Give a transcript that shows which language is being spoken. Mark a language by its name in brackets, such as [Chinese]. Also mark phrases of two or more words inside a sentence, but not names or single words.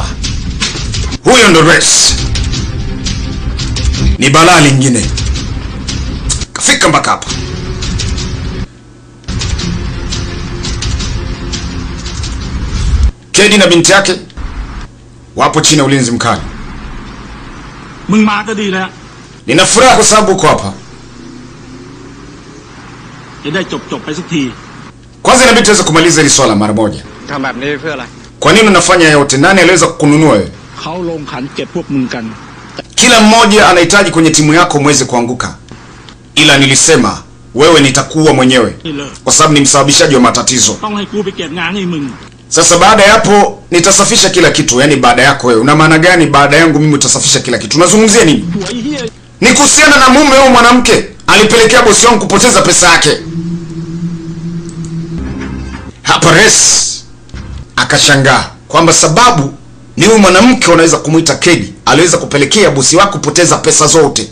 [Swahili] Huyo ndo Res. Ni balaa lingine. Kafika mpaka hapa. Kedi na binti yake wapo chini ya ulinzi mkali. [Thai] มึงมาก็ดีแล้ว [Swahili] Nina furaha kwa sababu uko hapa. [Thai] จะได้จบไปสักที [Swahili] Kwanza inabidi tuweze kumaliza hili swala mara moja. [Thai] ทำแบบนี้เพื่ออะไร [Swahili] Kwa nini unafanya yote? Nani aliweza kukununua wewe? [Thai] เขาลงขันเก็บพวกมึงกัน [Swahili] Kila mmoja anahitaji kwenye timu yako muweze kuanguka. Ila nilisema wewe nitakuua mwenyewe [Thai] นี่เลย [Swahili] kwa sababu ni msababishaji wa matatizo. [Thai] ต้องให้กูไปเก็บงานให้มึง [Swahili] Sasa baada ya hapo nitasafisha kila kitu. Yaani baada yako wewe. Una maana gani baada yangu mimi utasafisha kila kitu? Unazungumzia nini? [Thai] หัวไอ้เหี้ย [Swahili] Ni kuhusiana na mume au mwanamke alipelekea bosi wangu kupoteza pesa yake. Hapa Res akashangaa kwamba sababu ni huyu mwanamke unaweza kumuita Kedi aliweza kupelekea bosi wako kupoteza pesa zote.